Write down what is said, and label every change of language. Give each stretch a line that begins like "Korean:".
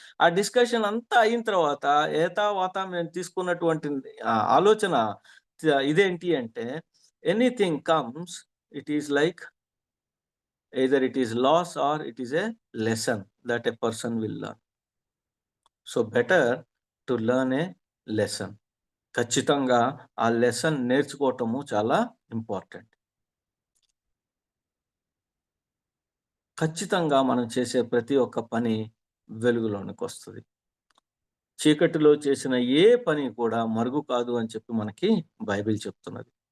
Telugu: ఆ డిస్కషన్ అంతా అయిన తర్వాత ఏతావాతా మేము తీసుకున్నటువంటి ఆలోచన ఇదేంటి అంటే,
English: Anything comes, it is like either it is loss or it is a lesson that a person will learn. So better to learn a lesson.
Telugu: ఖచ్చితంగా ఆ లెసన్ నేర్చుకోవటము చాలా ఇంపార్టెంట్. ఖచ్చితంగా మనం చేసే ప్రతి ఒక్క పని వెలుగులోనికి వస్తది. చీకటిలో చేసిన ఏ పని కూడా మరుగు కాదు అని చెప్పి మనకి బైబిల్ చెప్తున్నది.